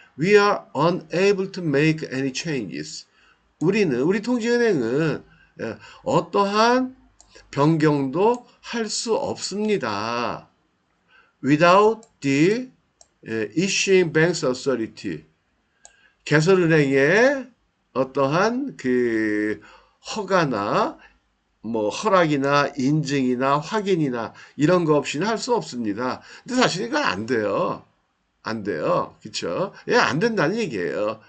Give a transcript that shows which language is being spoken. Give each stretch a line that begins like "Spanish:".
English: We are unable to make any changes.
Korean: 우리 통지은행은 어떠한 변경도 할 수 없습니다.
English: Without the issuing banks authority.
Korean: 개설은행의 어떠한 그 허가나 뭐 허락이나 인증이나 확인이나 이런 거 없이는 할 수 없습니다. 근데 사실 이건 안 돼요. 안 돼요. 그쵸? 예, 안 된다는 얘기예요.